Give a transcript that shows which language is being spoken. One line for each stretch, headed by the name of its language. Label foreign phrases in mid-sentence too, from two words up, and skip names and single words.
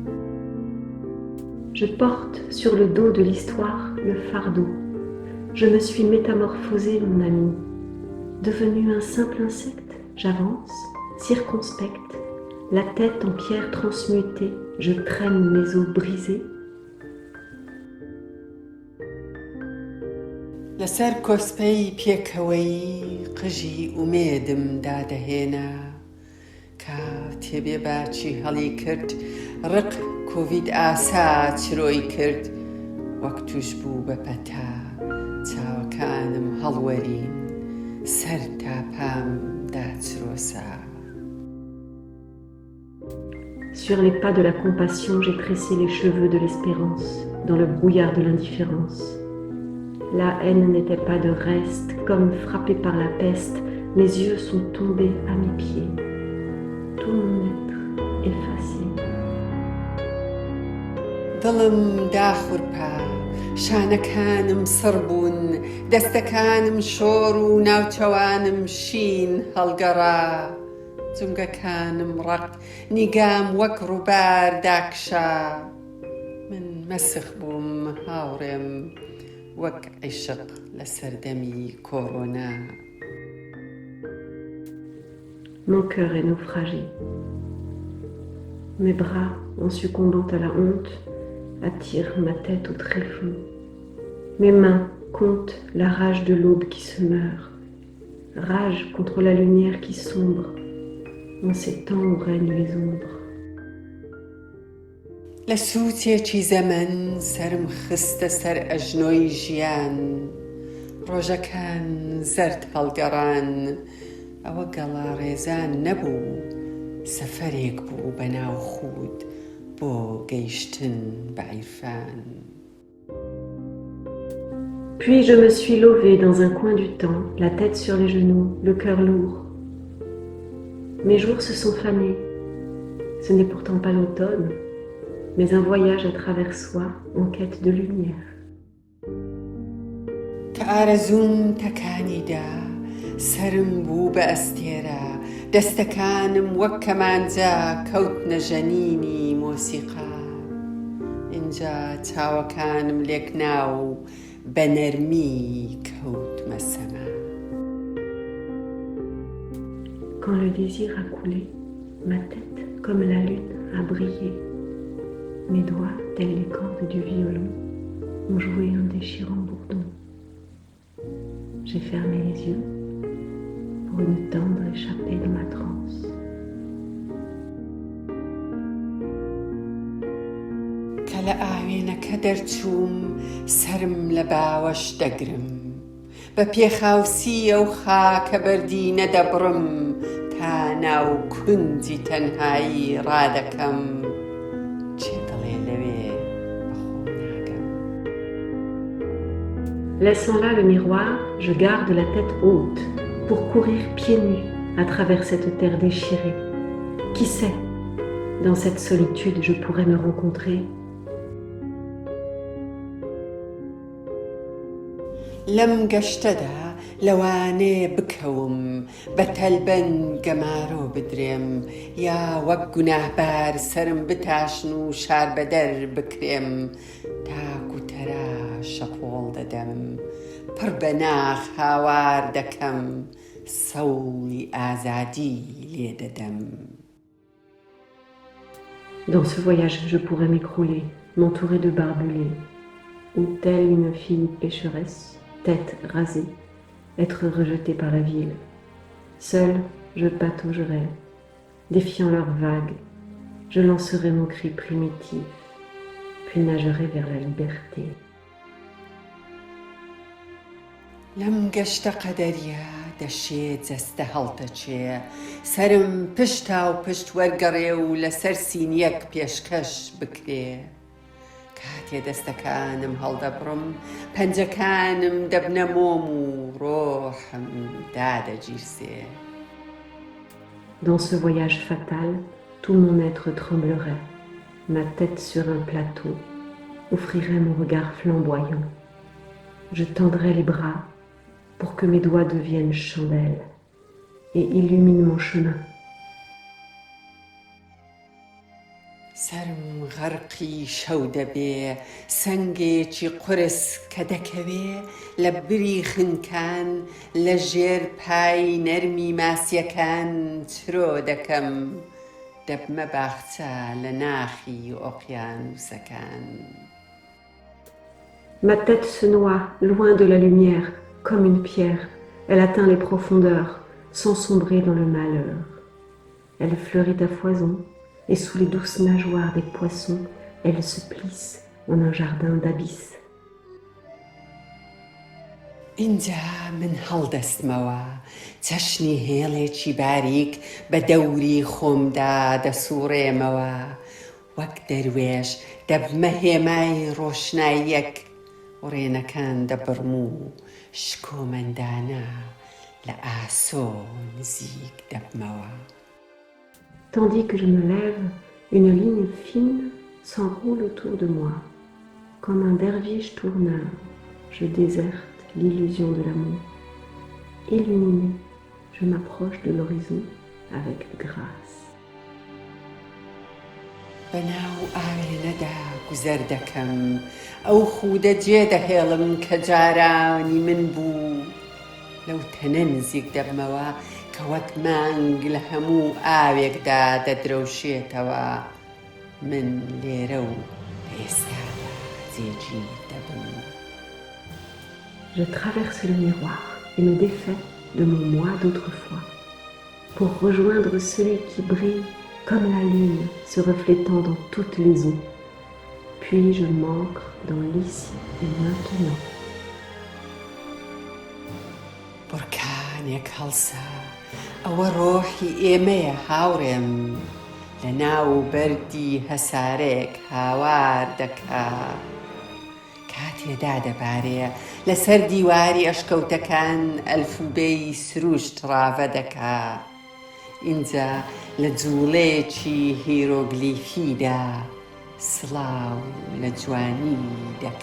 French: Je porte sur le dos de l'histoire le fardeau. Je me suis métamorphosé, mon ami. Devenu un simple insecte, j'avance, circonspecte, la tête en pierre transmutée, je traîne mes os brisés.
Central Kurdish: لەسەر کۆسپەی پێکەوەی قژی ئومێدم دادەهێنا کاتێ بێباچی هەڵی کرد ڕق کۆڤید ئاسا چرۆی کرد وەک توش بوو بە پەتا چاوەکانم هەڵوەرین سەر تاپام داچرۆسا.
French: Sur les pas de la compassion, j'ai tressé les cheveux de l'espérance, dans le brouillard de l'indifférence. La haine n'était pas de reste, comme frappé par la peste, mes yeux sont tombés à mes pieds. Tout mon être effacé.
Central Kurdish: دڵم داخورپا شانەکانم سڕ بوون دەستەکانم شۆڕ و ناوچەوانم شین هەڵگەڕا جونگەکانم ڕق نیگام وەک ڕووبار داکشا من مەسخ بووم هاوڕێم وەک عیشق لە سەردەمی کۆڕۆنا.
French: Mon cœur est naufragé. Mes bras, en succombant à la honte, attirent ma tête au tréfonds. Mes mains comptent la rage de l'aube qui se meurt, rage contre la lumière qui sombre, en ces temps où règnent les ombres.
Central Kurdish: لە سووتێکی زەمن سرم خستە سەر ئەژنۆی ژیان ڕۆژەکان زەرد هەڵگەڕان ئەوە گەڵا ڕێزان نەبوو سەفەرێک بوو بەناو خود بۆ گەیشتن بە عیرفان.
French: Puis je me suis levée dans un coin du temps, la tête sur les genoux, le cœur lourd. Mes jours se sont fanés. Ce n'est pourtant pas l'automne, mais un voyage à travers soi en quête de lumière.
Central Kurdish: کە ئارەزوم تەکانیدا سرم بوو بە ئەستێرە دەستەکانم وەک کەمانجە کەوتنە ژەنینی مۆسیقا ئینجا چاوەکانم لێک ناو بە نەرمی کەوتمە سەما.
French: Quand le désir a coulé, ma tête, comme la lune, a brillé. Mes doigts, tels les cordes du violon, ont joué un déchirant bourdon. J'ai fermé les yeux pour une tendre échappée dans ma transe.
Central Kurdish: کە لە ئاوێنەکە دەرچووم سرم لە باوەش دەگرم بە پێخاوسی ئەو خاکە بەردی نەدەبڕم تا ناو کونجی تەنهایی ڕادەکەم چێ دڵێ لەوێ بەخۆم ناگەم.
French: Laissant là le miroir, je garde la tête haute pour courir pieds nus à travers cette terre déchirée. Qui sait, dans cette solitude, je pourrais me rencontrer.
Central Kurdish: لەم گەشتەدا لەوانەیە بکەوم بە تەلبەن گەمارۆ بدرێم یا وەک گوناهبار سرم بتاشن و شار بەدەر بکرێم تاک و تەراشە قۆڵ دەدەم پڕ بە ناخ هاوار دەکەم سەوڵی ئازادی لێ دەدەم.
French: Dans ce voyage, je pourrais m'écrouler, m'entourer de barbelés, ou telle une fille pécheresse, tête rasée, être rejetée par la ville, Seul, je pataugerai, défiant leurs vagues, je lancerai mon cri primitif, puis nagerai vers la liberté.
Central Kurdish: لەم گەشتە قەدەریە دەشێت جەستە هەڵتەچێ سرم پشتا و پشت وەرگەڕێ و لەسەر سینیەک پێشکەش بکرێ کاتێ دەستەکانم هەڵدەبڕم پەنجەکانم دەبنە مۆم و ڕۆحم دادەگیرسێ.
French: Dans ce voyage fatal, tout mon être tremblerait, ma tête sur un plateau offrirait mon regard flamboyant. Je tendrai les bras pour que mes doigts deviennent chandelles et illuminent mon chemin.
Central Kurdish: سرم غەرقی شەو دەبێ سەنگێکی قورس کە دەکەوێ لە بری خنکان لە ژێر پای نەرمی ماسیەکان چرۆ دەکەم دەبمە باخچە لە ناخی ئۆقیانوسەکان.
French: Ma tête se noie loin de la lumière comme une pierre. Elle atteint les profondeurs sans sombrer dans le malheur. Elle fleurit à foison et sous les douces nageoires des poissons, elle se plisse en un jardin d'abysses.
Central Kurdish: اینجا من هەڵدەستمەوە چەشنی هێڵێکی باریک بە دەوری خۆمدا دەسووڕێمەوە وەک دەروێش دەبمە هێمای ڕۆشناییەک ڕێنەکان دەبڕم و شکۆمەندانە لە ئاسۆ نزیک دەبمەوە.
French: Tandis que je me lève, une ligne fine s'enroule autour de moi. Comme un derviche tourneur, je déserte l'illusion de l'amour. Illuminé, je m'approche de l'horizon avec grâce.
Central Kurdish: بەناو ئاوێنەدا گوزەر دەکەم ئەو خوودە جێ دەهێڵم کە جارانی من بوو لەو تەنە نزیک دەبمەوە کە وەک مانگ لە هەموو ئاوێکدا دەدرەوشێتەوە من لێرە و ئێستادا جێگیر دەبم.
French: Je traverse le miroir et me défais de mon moi d'autrefois pour rejoindre celui qui brille comme la lune se reflétant dans toutes les eaux. Puis je m'ancre dans l'ici et maintenant.
Central Kurdish: بورکانێک هەڵسا ئەوە ڕۆحی ئێمەیە هاوڕێم لە ناو بەردی هەسارێک هاوار دەکا کاتێدا دەبارێ لەسەر دیواری ئەشکەوتەکان ئەلفوبێی سروشت ڕاوە دەکا اینجا لە جوڵەیەکی هیرۆگلیفیدا سڵاو لە جوانی دەکا.